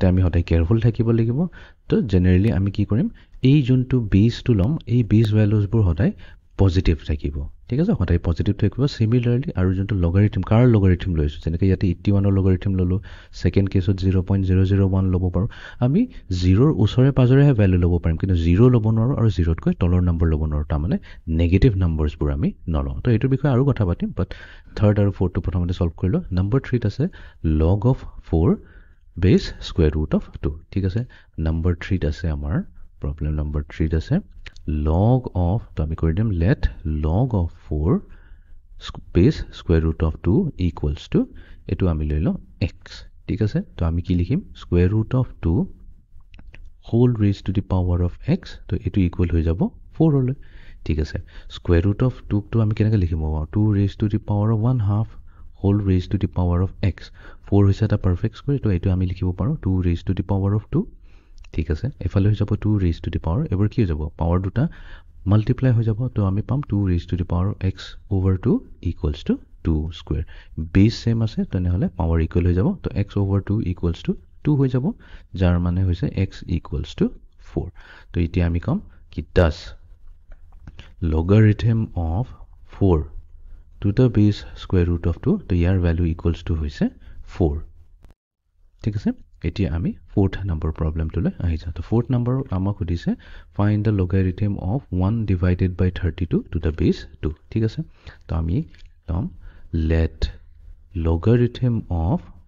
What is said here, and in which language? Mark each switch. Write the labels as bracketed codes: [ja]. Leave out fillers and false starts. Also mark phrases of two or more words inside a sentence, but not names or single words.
[as] আমি সদায় কেয়াৰফুল থাকিব লাগিব তো জেনেৰেলি আমি কি কৰিম এই যোনটো বেছটো ল'ম এই বেছ ভেলুজবোৰ সদায় পজিটিভ থাকিব ঠিক আছে সদায় পজিটিভ থাকিব সিমিলাৰলি আৰু যোনটো লগাৰিথম কাৰ লগাৰিথম লৈছোঁ যেনেকৈ ইয়াতে 81ৰ লগাৰিথম ল'লোঁ ছেকেণ্ড কেছত 0.001 ল'ব পাৰোঁ আমি 0ৰ ওচৰে পাজৰেহে ভেলু ল'ব পাৰিম কিন্তু 0 ল'ব নোৱাৰোঁ আৰু 0তকৈ তলৰ নম্বৰ ল'ব নোৱাৰোঁ তাৰমানে [en] negative numbers [as] আমি নলওঁ তো এইটোৰ বিষয়ে আৰু কথা পাতিম বাট 3rd আৰু 4টো প্ৰথমতে ছল্ভ কৰিলোঁ নম্বৰ 3ত আছে [en] log of 4 base square root of 2 [as] ঠিক আছে নম্বৰ 3ত আছে আমাৰ [en] problem number [as] 3ত আছে [en] log of [as] তো আমি কৰি দিম [en] let log of 4 base square root of 2 equals to [as] এইটো আমি লৈ লওঁ x ঠিক আছে তো আমি কি লিখিম [en] square root of 2 whole raised to the power of x [as] তো এইটো ইকুৱেল হৈ যাব 4 হলে ঠিক আছে [en] square root of 2 [as] তো আমি কেনেকৈ লিখিম 2 [en] raised to the power of 1/2 whole raised to the power of x [as] 4 হৈছে এটা [en] perfect square [as] তো এইটো আমি লিখিব পাৰোঁ 2 [en] raised to the power of 2 [as] ঠিক আছে এফালে হৈ যাব 2 [en] raise to the power [as] এবাৰ কি হৈ যাব পাৱাৰ দুটা মাল্টিপ্লাই হৈ যাব তো আমি পাম 2 [en] raise to the power x over 2 equals to 2 square base same [as] আছে তেনেহ'লে [en] power equal [as] হৈ যাব তো [en] x over 2 equals to 2 [as] হৈ যাব যাৰ মানে হৈছে [en] x equals to 4 [as] তো এতিয়া আমি কম কি ডাজ [en] logarithm of 4 to the base square root of 2 [as] তো ইয়াৰ ভেলু [en] equals to [as] হৈছে 4 ঠিক আছে এতিয়া আমি 4th নম্বৰ প্ৰব্লেমটোলৈ আহি যাওঁ তো 4th নম্বৰ আমাক সুধিছে [en] find the logarithm of 1 divided by 32 to the base 2 [as] ঠিক আছে তো আমি ল'ম [en] let logarithm of